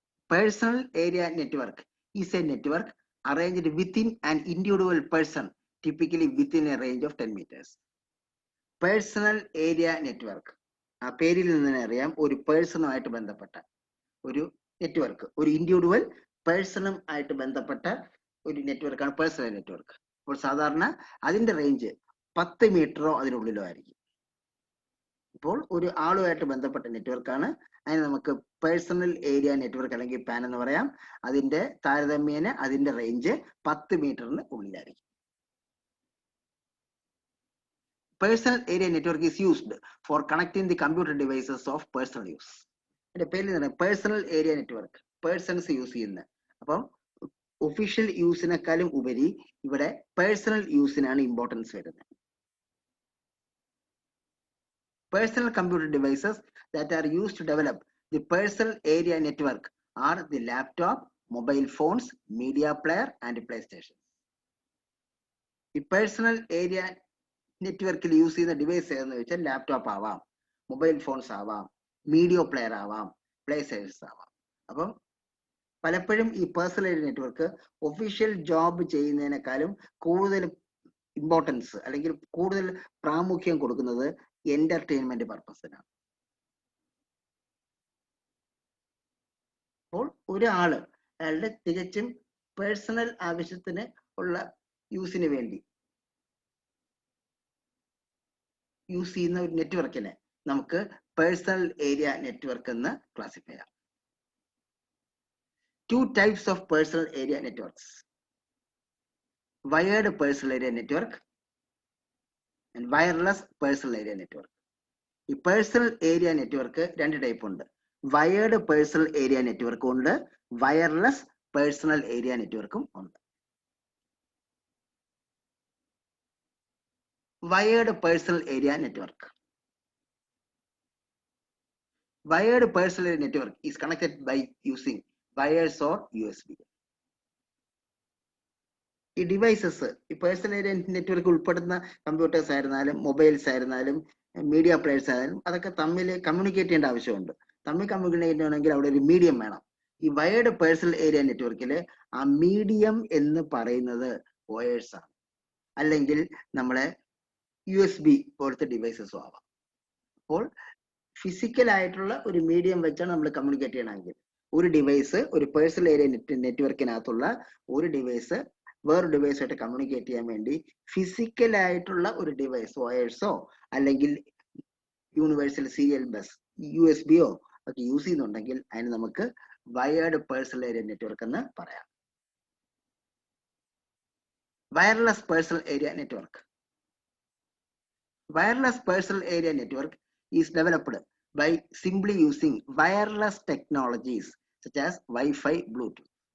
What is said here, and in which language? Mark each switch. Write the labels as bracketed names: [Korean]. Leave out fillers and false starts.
[English] Personal area network is a network arranged within an individual person, typically within a range of 10 meters. Personal area network. [Malayalam] ആ പേരിൽ നിന്ന് തന്നെ അറിയാം, ഒരു പേഴ്സണുമായിട്ട് ബന്ധപ്പെട്ട ഒരു നെറ്റ്വർക്ക്, ഒരു ഇൻഡിവിജ്വൽ പേഴ്സണും ആയിട്ട് ബന്ധപ്പെട്ട ഒരു നെറ്റ്വർക്കാണ് പേഴ്സണൽ നെറ്റ്വർക്ക്. അപ്പോൾ സാധാരണ അതിന്റെ റേഞ്ച് 10 മീറ്ററോ അതിനുള്ളിലോ ആയിരിക്കും. ഇപ്പോൾ ഒരു ആളുമായിട്ട് ബന്ധപ്പെട്ട നെറ്റ്വർക്കാണ്. അതിന് നമുക്ക് പേഴ്സണൽ ഏരിയ നെറ്റ്വർക്ക് അല്ലെങ്കിൽ പാൻ എന്ന് പറയാം. അതിന്റെ താരതമ്യേന അതിന്റെ റേഞ്ച് 10 മീറ്ററിന് ഉള്ളിലായിരിക്കും. [English] Personal area network is used for connecting the computer devices of personal use. [Malayalam] അതിന്റെ പേരിൽ തന്നെ personal area network persons use ചെയ്യുന്നത്. അപ്പം ഒഫീഷ്യൽ യൂസിനേക്കാളും ഉപരി ഇവിടെ പേഴ്സണൽ യൂസിനാണ് ഇമ്പോർട്ടൻസ് വരുന്നത്. [English] Personal computer devices that are used to develop the personal area network are the laptop, mobile phones, media player and PlayStation. [Malayalam] ഈ personal area നെറ്റ്വർക്കിൽ use ചെയ്യുന്ന device ഏതെന്ന് വെച്ചാൽ ലാപ്ടോപ്പ് ആവാം, മൊബൈൽ ഫോൺസ് ആവാം, മീഡിയ പ്ലെയർ ആവാം, play stations ആവാം. അപ്പം പലപ്പോഴും ഈ personal area network official job ചെയ്യുന്നതിനേക്കാളും കൂടുതൽ ഇമ്പോർട്ടൻസ് അല്ലെങ്കിൽ കൂടുതൽ പ്രാമുഖ്യം കൊടുക്കുന്നത് എന്റർടൈൻമെന്റ് പർപ്പസിനാണ്. അപ്പോൾ അയാളുടെ തികച്ചും പേഴ്സണൽ ആവശ്യത്തിന് ഉള്ള യൂസിന് വേണ്ടി യൂസ് ചെയ്യുന്ന ഒരു നെറ്റ്വർക്കിനെ നമുക്ക് പേഴ്സണൽ ഏരിയ നെറ്റ്വർക്ക് എന്ന് ക്ലാസിഫൈ ചെയ്യാം. [English] 2 types of personal area networks: wired personal area network and wireless personal area network. [Malayalam] ഈ പേഴ്സണൽ ഏരിയ നെറ്റ്വർക്ക് 2 ടൈപ്പ് ഉണ്ട്. വയേർഡ് പേഴ്സണൽ ഏരിയ നെറ്റ്വർക്കും ഉണ്ട്, വയർലെസ് പേഴ്സണൽ ഏരിയ നെറ്റ്വർക്കും ഉണ്ട്. [English] Wired personal area network. Wired personal area network is connected by using wires or USB. [Malayalam] ഈ devices, ഈ personal area network ഉൾപ്പെടുന്ന computers ആയിരുന്നാലും മൊബൈൽസ് ആയിരുന്നാലും മീഡിയ പ്ലെയേഴ്സ് ആയാലും അതൊക്കെ തമ്മിൽ കമ്മ്യൂണിക്കേറ്റ് ചെയ്യേണ്ട ആവശ്യമുണ്ട്. തമ്മിൽ കമ്മ്യൂണിക്കേറ്റ് ചെയ്യണമെങ്കിൽ അവിടെ ഒരു മീഡിയം വേണം. ഈ വയേർഡ് പേഴ്സണൽ ഏരിയ നെറ്റ്വർക്കിൽ ആ മീഡിയം എന്ന് പറയുന്നത് വയേഴ്സ് ആണ്, അല്ലെങ്കിൽ നമ്മളെ USB പോലത്തെ ഡിവൈസസും ആവാം. അപ്പോൾ ഫിസിക്കൽ ആയിട്ടുള്ള ഒരു മീഡിയം വെച്ചാണ് നമ്മൾ കമ്മ്യൂണിക്കേറ്റ് ചെയ്യണമെങ്കിൽ ഒരു ഡിവൈസ്, ഒരു പേഴ്സണൽ ഏരിയ നെറ്റ്വർക്കിനകത്തുള്ള ഒരു ഡിവൈസ് വേറൊരു ഡിവൈസായിട്ട് കമ്മ്യൂണിക്കേറ്റ് ചെയ്യാൻ വേണ്ടി ഫിസിക്കൽ ആയിട്ടുള്ള ഒരു ഡിവൈസ് വയേഴ്സോ അല്ലെങ്കിൽ യൂണിവേഴ്സൽ സീരിയൽ ബസ് USB ഒക്കെ യൂസ് ചെയ്യുന്നുണ്ടെങ്കിൽ അതിന് നമുക്ക് വയേർഡ് പേഴ്സണൽ ഏരിയ നെറ്റ്വർക്ക് എന്ന് പറയാം. [English] Wireless personal area network. Wireless personal area network is developed by simply using wireless technologies such as Wi-Fi, Bluetooth.